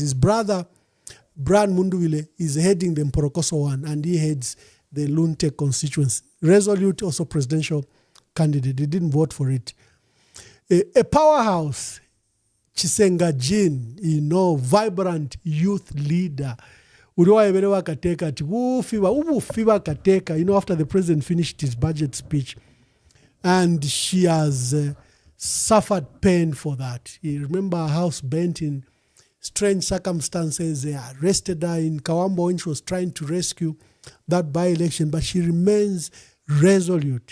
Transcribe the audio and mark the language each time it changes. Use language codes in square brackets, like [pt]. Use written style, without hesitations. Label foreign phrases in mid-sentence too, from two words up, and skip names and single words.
[en] His brother, Brian Munduvile, is heading the Mporokoso one, and he heads the Lunte constituency. Resolute, also presidential candidate. He didn't vote for it. A powerhouse, Chisenga Jean, vibrant youth leader. [bem] Uliwaebelewa kateka, ubufiwa kateka, [en] after the president finished his budget speech. And she has suffered pain for that. You remember her house burnt in strange circumstances. They arrested her in Kawambo when she was trying to rescue that by-election, but she remains resolute.